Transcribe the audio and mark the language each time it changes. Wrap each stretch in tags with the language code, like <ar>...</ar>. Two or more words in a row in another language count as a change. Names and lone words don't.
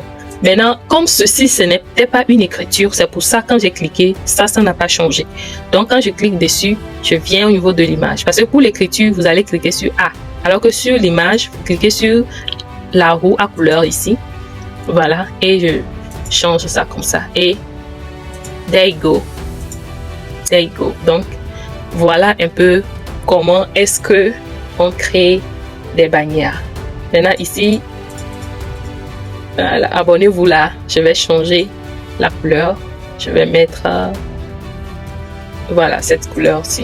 <fr>Maintenant, comme ceci, ce n'est peut-être pas une écriture, c'est pour ça quand j'ai cliqué, ça n'a pas changé. Donc, quand je clique dessus, je viens au niveau de l'image. Parce que pour l'écriture, vous allez cliquer sur A. Alors que sur l'image, vous cliquez sur la roue à couleur ici. Voilà. Et je change ça comme ça.</fr> <en>Et there you go. There you go.</en> <fr>Donc, voilà un peu comment est-ce que on crée des bannières. Maintenant, ici, voilà, abonnez-vous là. Je vais changer la couleur. Je vais mettre voilà, cette couleur-ci.</fr>